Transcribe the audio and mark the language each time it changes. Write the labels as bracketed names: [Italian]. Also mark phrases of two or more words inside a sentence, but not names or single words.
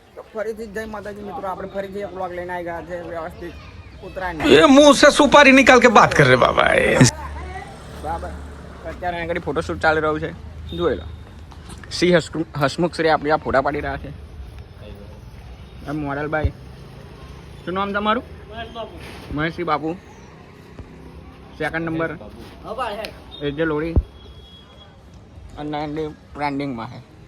[Gujarati] ફરીથી જય માતાજી મિત્રો, આપણે ફરીથી એક વ્લોગ લઈને આવી ગયા છે વ્યવસ્થિત ઉત્તરાયણ. [Hindi] ये मुंह से सुपारी निकाल के बात कर रहे बाबा. [Gujarati] બરાબર. અત્યારે અહીં આગળ ફોટોશૂટ ચાલી રહ્યું છે, જોઈ લો. શ્રી હસમુખ શ્રી આપણી આ ફોટા પાડી રહ્યા છે. મોડલ ભાઈ, શું નામ તમારું? મહેશજી બાપુ. [English] second number [Gujarati] એજે લોડી અને ટ્રેન્ડિંગમાં છે.